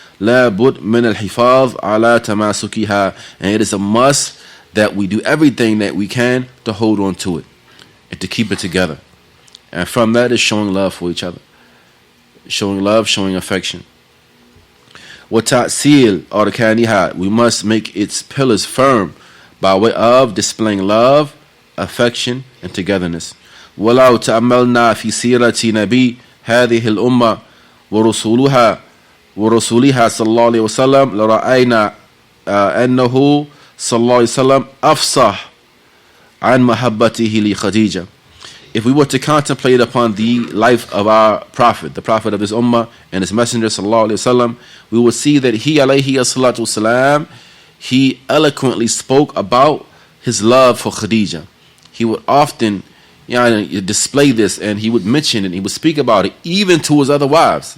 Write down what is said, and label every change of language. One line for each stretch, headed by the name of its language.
Arabic: La bud min al hifaz ala tamasukiha,
English: and it is a must that we do everything that we can to hold on to it and to keep it together. And from that is showing love for each other. Showing love, showing affection.
Arabic: وَتَعْسِيل أَرْكَانِهَا,
English: we must make its pillars firm by way of displaying love, affection, and togetherness.
Arabic: وَلَوْ تَأَمَّلْنَا فِي سِيرَةِ نَبِي هَذِهِ الْأُمَّةِ وَرُسُولِهَا صلى الله عليه وسلم لرأينا أنه صلى الله عليه وسلم أفصح عن محبته لخديجة.
English: If we were to contemplate upon the life of our prophet, the prophet of this ummah and his messenger sallallahu alaihi wasallam, we will see that he alayhi salatu wasalam, he eloquently spoke about his love for Khadija. He would often display this, and he would mention it, and he would speak about it even to his other wives.